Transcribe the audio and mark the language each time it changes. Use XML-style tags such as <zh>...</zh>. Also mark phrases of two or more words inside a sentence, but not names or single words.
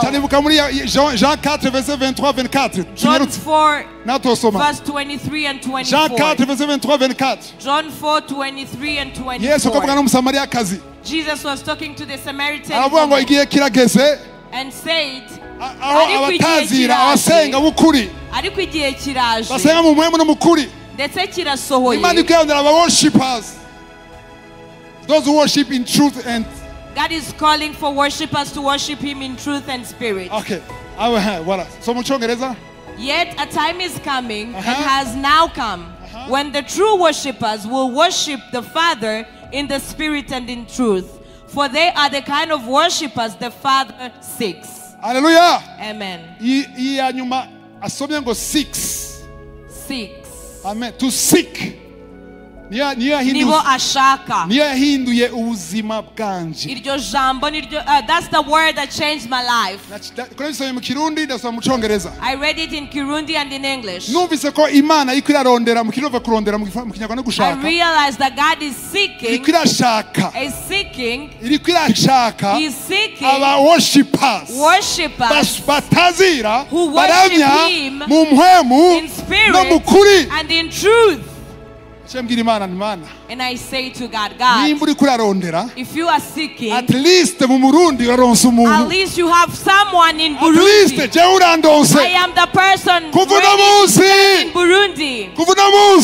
<fr>Jean 4 verset 23 24.</fr> <en>John 4 verse 23 and 24.</en> <fr>Jean 4 verset 23 24.</fr> <en>John 4 23 and 24. Jesus was talking to the Samaritan woman and said,</en> <rn>ariko igihe kiraje ndetse kirasohoye.</rn> <en>Those who worship in truth and God is calling for worshipers to worship Him in truth and spirit.</en> <rn>Okay. Voilà. So mu Cyongereza.</rn> <en>Yet a time is coming and has now come when the true worshipers will worship the Father in the spirit and in truth, for they are the kind of worshipers the Father seeks. Hallelujah. Amen.</en> <rn>Iya nyuma asomye ngo 6.</rn> <en>Seeks. Amen. To seek.</en> <rn>nibo ashaka. Niyo yahinduye ubuzima bwanje. Iryo jambo niryo</rn> <en>that's the word that changed my life.</en> <rn>Mu Kirundi ndasoma mu Cyongereza.</rn> <en>I read it in Kirundi and in English.</en> <rn>Numvise ko Imana iko irarondera mu Kirundi kurondera mu Kinyarwanda gushaka.</rn> <en>I realized that God is seeking.</en> <rn>Iko irashaka.</rn> <en>Is seeking.</en> <rn>Iko irashaka.</rn> <en>He is seeking.</en> <rn>Aba worshipers.</rn> <en>Worshipers.</en> <rn>Batazira.</rn> <en>Who worship Him</en> <rn>mu mpwemu</rn> <en>in spirit</en> <rn>no mu kuri</rn> <en>and in truth. And I say to God, if you are seeking, at least you have someone in Burundi. I am the person in Burundi.</en>